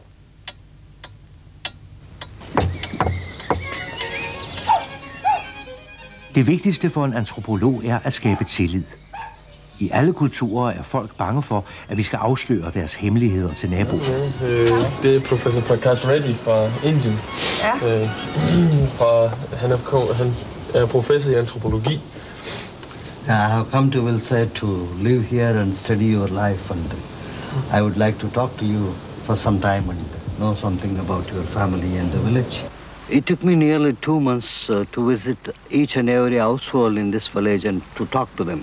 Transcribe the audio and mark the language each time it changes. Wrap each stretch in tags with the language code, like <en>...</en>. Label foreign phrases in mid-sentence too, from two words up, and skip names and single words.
<da>Det vigtigste for en antropolog er at skabe tillid. I alle kulturer er folk bange for, at vi skal afsløre deres hemmeligheder til naboen. Det er professor Prakash Reddy fra Indien. Ja. Han er professor i antropologi.</da> <en>I have come to Vilsad to live here and study your life, and I would like to talk to you for some time and know something about your family and the village. It took me nearly 2 months to visit each and every household in this village and to talk to them.</en>